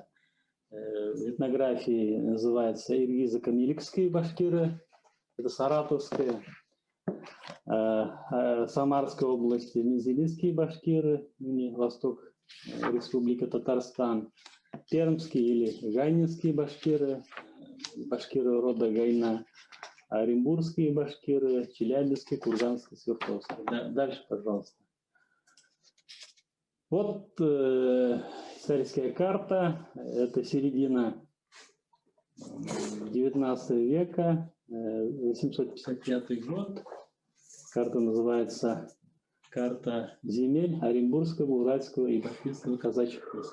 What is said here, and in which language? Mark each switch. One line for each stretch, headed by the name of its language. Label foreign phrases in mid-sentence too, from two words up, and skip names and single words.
Russian: В этнографии называется иргизо-камиликские башкиры, это саратовская. Самарской области мензелинские башкиры, восток Республика Татарстан, пермские или гайнинские башкиры, башкиры рода Гайна, оренбургские башкиры, челябинские, курганские, свердловские. Дальше, пожалуйста. Вот историческая карта, это середина 19 века, 855 год. Карта называется «Карта земель Оренбургского, Уральского и Башкирского казачьих войск».